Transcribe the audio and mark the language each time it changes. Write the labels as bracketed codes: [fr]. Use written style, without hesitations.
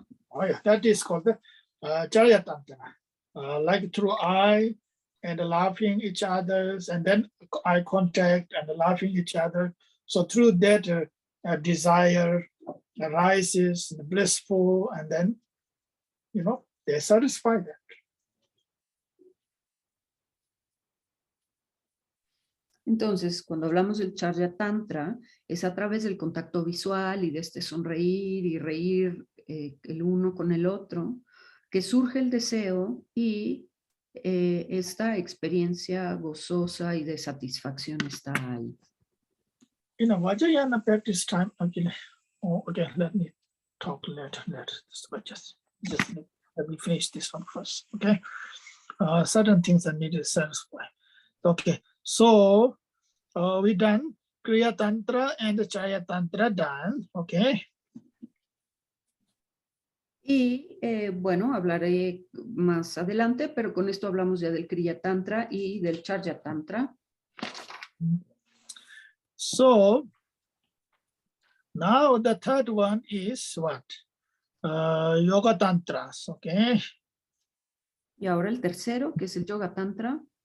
[en] Oh yeah, that is called the Jaya Tantra. Like through eye and laughing each other's, and then eye contact and laughing each other. So through that desire arises, blissful, and then, they're satisfied. [es] Entonces, cuando hablamos del Charya Tantra, es a través del contacto visual y de este sonreír y reír el uno con el otro, que surge el deseo y esta experiencia gozosa y de satisfacción está ahí. [en] In a Vajrayana practice time, okay, let me talk later. Just let me finish this one first, okay? Certain things I need to satisfy. Okay, so we done Kriya Tantra and the Chaya Tantra done, okay? [es] Y bueno, hablaré más adelante, pero con esto hablamos ya del Kriya Tantra y del Charya Tantra. [en] So now the third one is what? Yoga Tantras, okay? [es] Y ahora el tercero, que es el Yoga Tantra.